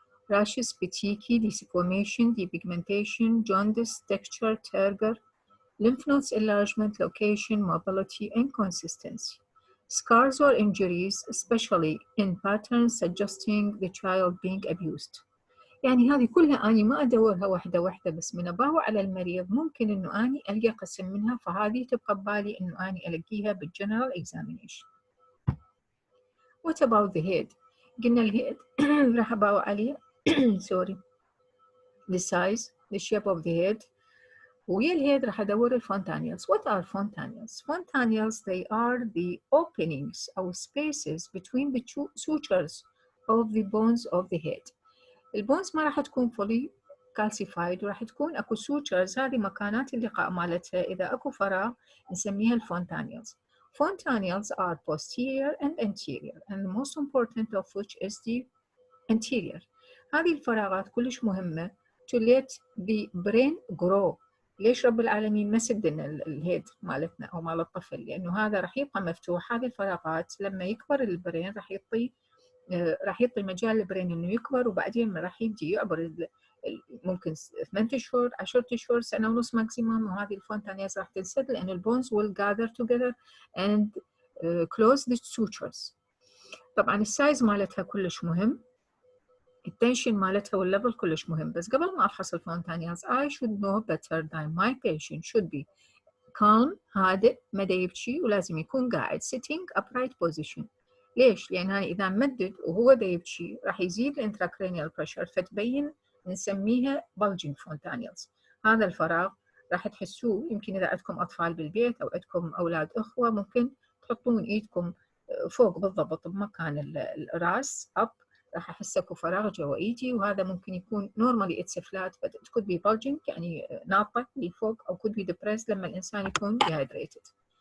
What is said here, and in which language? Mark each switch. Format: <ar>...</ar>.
<en>rashes, petechiae, desquamation, depigmentation, jaundice, texture, turgor, lymph nodes enlargement, location, mobility, and consistency. Scars or injuries, especially in patterns suggesting the child being abused.</en> <ar>يعني هذه كلها أنا ما أدورها واحدة بس من أباوع على المريض ممكن إنه أني ألقى قسم منها، فهذه تبقى ببالي إنه أني ألقيها بالجنرال examination.</ar> <en>What about the head؟</en> <ar>قلنا الهيد راح أباوع عليه</ar> <en>sorry the size, the shape of the head.</en> <ar>ويا الهيد راح أدور الفونتانيلز.</ar> <en>What are fontanelles? Fontanelles, they are the openings or spaces between the sutures of the bones of the head.</en> <ar>البونز ما راح تكون</ar> <en>fully calcified</en> <ar>وراح تكون اكو sutures، هذه مكانات اللقاء مالتها. إذا اكو فراغ نسميها الفونتانيلز.</ar> <en>Fontanelles are posterior and anterior, and the most important of which is the anterior.</en> <ar>هذه الفراغات كلش مهمة</ar> <en>to let the brain grow.</en> <ar>ليش رب العالمين ما سدنا الهيد مالتنا أو مال الطفل؟ لأنه هذا راح يبقى مفتوح. هذه الفراغات لما يكبر البرين راح يعطي مجال البرين إنه يكبر، وبعدين راح يجي يعبر ممكن 8 أشهر 10 أشهر سنة ونص ماكسيموم، وهذه الفونتانيلز راح تنسد لأن البونز</ar> <en>will gather together and close the sutures.</en> <ar>طبعا السايز مالتها كلش مهم، التنشن مالتها والليفل كلش مهم. بس قبل ما أفحص الفونتانيلز</ar> <en>I should know better than my patient should be calm،</en> <ar>هادئ، ما يبكي، ولازم يكون قاعد</ar> <en>sitting upright position.</en> <ar>ليش؟ لأن إذا مدد وهو يبكي راح يزيد الانتراكرينيال بريشر، فتبين نسميها</ar> <en>bulging fontanelles.</en> <ar>هذا الفراغ راح تحسوه يمكن إذا عندكم أطفال بالبيت أو عندكم أولاد أخوة ممكن تحطون إيدكم فوق بالضبط بمكان الرأس up، راح أحس أكو فراغ جوا إيدي، وهذا ممكن يكون</ar> <en>normally it's flat but it could be bulging</en> <ar>يعني ناطة لفوق، أو</ar> <en>could be depressed</en> <ar>لما الإنسان يكون dehydrated.</ar>